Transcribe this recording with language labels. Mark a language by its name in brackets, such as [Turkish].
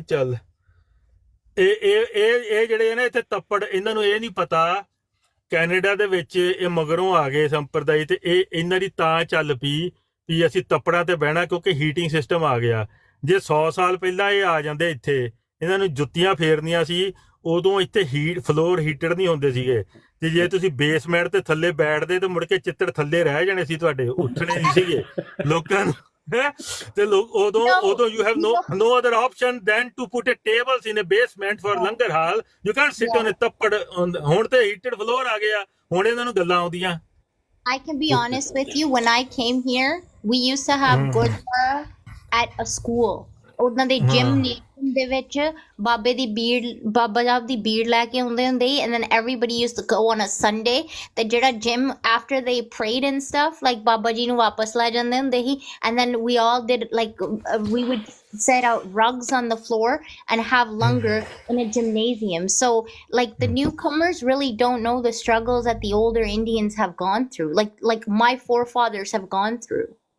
[Punjabi] ਚੱਲ ਇਹ ਜਿਹੜੇ ਨੇ ਇੱਥੇ ਤੱਪੜ, ਇਹਨਾਂ ਨੂੰ ਇਹ ਨਹੀਂ ਪਤਾ ਕੈਨੇਡਾ ਦੇ ਵਿੱਚ ਇਹ ਮਗਰੋਂ ਆ ਗਏ ਸੰਪਰਦਾਇ, ਤੇ ਇਹ ਇਹਨਾਂ ਦੀ ਤਾਂ ਚੱਲ ਪਈ ਵੀ ਅਸੀਂ ਤੱਪੜਾਂ ਤੇ ਬਹਿਣਾ ਕਿਉਂਕਿ ਹੀਟਿੰਗ ਸਿਸਟਮ ਆ ਗਿਆ. ਜੇ 100 ਸਾਲ ਪਹਿਲਾਂ ਇਹ ਆ ਜਾਂਦੇ ਇੱਥੇ, ਇਹਨਾਂ ਨੂੰ ਜੁੱਤੀਆਂ ਫੇਰਨੀਆਂ ਸੀ. ਉਦੋਂ ਇੱਥੇ ਫਲੋਰ ਹੀਟਰ ਨਹੀਂ ਹੁੰਦੇ ਸੀਗੇ, ਤੇ ਜੇ ਤੁਸੀਂ ਬੇਸਮੈਂਟ ਤੇ ਥੱਲੇ ਬੈਠਦੇ ਤੇ ਮੁੜ ਕੇ ਚਿੱਤੜ ਥੱਲੇ ਰਹਿ ਜਾਣੇ ਸੀ ਤੁਹਾਡੇ, ਉੱਠਣੇ ਨਹੀਂ ਸੀਗੇ ਲੋਕਾਂ ਨੂੰ. ਤੇ ਲੋਕ ਉਦੋਂ [English] you have no other option than to put a tables in a basement for langar hall. You can't sit on a tappar. [Punjabi] ਹੁਣ ਤੇ ਹੀਟਡ ਫਲੋਰ ਆ ਗਿਆ, ਹੁਣ ਇਹਨਾਂ ਨੂੰ ਗੱਲਾਂ ਆਉਂਦੀਆਂ. [English] I can be honest with you. When I came here, we used to have gurdwara at a school. [Punjabi] ਉਹਨਾਂ ਦੇ gymnasium ਦੇ ਵਿੱਚ ਬਾਬਾ ਸਾਹਿਬ ਦੀ ਬੀੜ ਲੈ ਕੇ ਆਉਂਦੇ ਹੁੰਦੇ ਸੀ, [English] and then everybody used to go on a Sunday. ਤੇ ਜਿਹੜਾ gym after they prayed and stuff, like [Punjabi] Baba ji ਨੂੰ ਵਾਪਸ ਲੈ ਜਾਂਦੇ ਹੁੰਦੇ ਸੀ, [English] and then we all did like we would set out rugs on the floor and have langar in a gymnasium. So like the newcomers really don't know the struggles that the older Indians have gone through, like my forefathers have gone through.